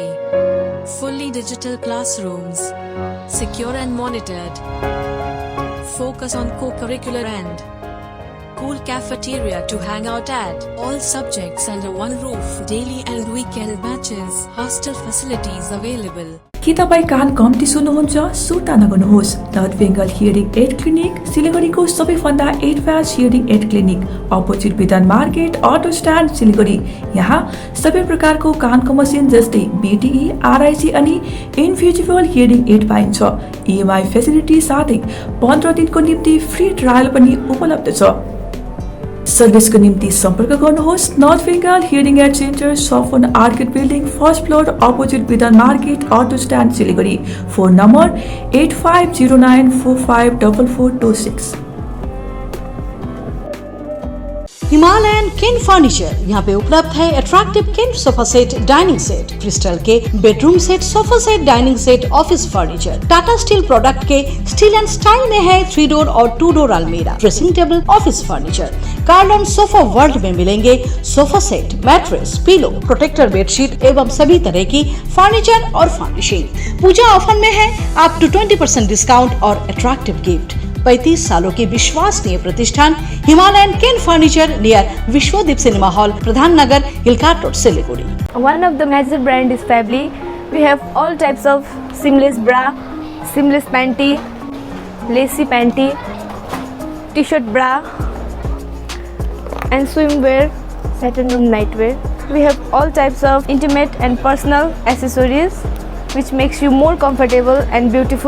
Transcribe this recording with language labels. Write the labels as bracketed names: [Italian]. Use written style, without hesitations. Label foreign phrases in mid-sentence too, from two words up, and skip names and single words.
[English] Fully digital classrooms. Secure and monitored. Focus on co-curricular and cool cafeteria to hang out at. All subjects under one roof. Daily and weekend batches. Hostel facilities available. [Nepali] के तपाईँ कान कम्ती सुन्नुहुन्छ? सुर्ता नगर्नुहोस्। नर्थ बेङ्गल हियरिङ एड क्लिनिक सिलिगुडीको सबैभन्दा [English] advance hearing aid clinic, [Nepali] अपोजिट विधान मार्केट, अटो स्ट्यान्ड, सिलिगुडी। यहाँ सबै प्रकारको कानको मसिन जस्तै BTE, RIC अनि [English] invisible hearing aid [Nepali] पाइन्छ। [English] EMI facility [Nepali] साथै 15 दिनको निम्ति [English] free trial [Nepali] पनि उपलब्ध छ। सर्भिसको निम्ति सम्पर्क गर्नुहोस्। नर्थ बेङ्गल हियरिङ एड सेन्टर, सफन आर्किड बिल्डिङ, [English] first floor, [Nepali] अपोजिट विधान मार्केट, अटो स्ट्यान्ड, सिलिगुडी। फोन नम्बर 8509454426। [Hindi] हिमालयन किन फर्नीचर, यहाँ पे उपलब्ध है [English] attractive kin sofa set, dining set, [Hindi] क्रिस्टल के [English] bedroom set, sofa set, dining set, office furniture. [Hindi] टाटा स्टील प्रोडक्ट के स्टील एंड स्टाइल में है 3 डोर और 2 डोर [English] almirah, dressing table, office furniture. [Hindi] कार्लन सोफा वर्ल्ड में मिलेंगे [English] sofa set, mattress, pillow, protector bedsheet [Hindi] एवं सभी तरह की फर्नीचर और फर्निशिंग। पूजा ऑफर में है [English] up to 20% discount [Hindi] और [English] attractive gift. [Hindi] 35 सालों की विश्वसनीय प्रतिष्ठान हिमालयन किन फर्नीचर नियर विश्वदीप सिनेमा हॉल, प्रधान नगर, हिलकाट रोड, सिलीगुड़ी। [English] One of the major brand is Fably. We have all types of seamless bra, seamless panty, lacy panty, t-shirt bra, and swimwear, satin room nightwear. We have all types of intimate and personal accessories, which makes you more comfortable and beautiful.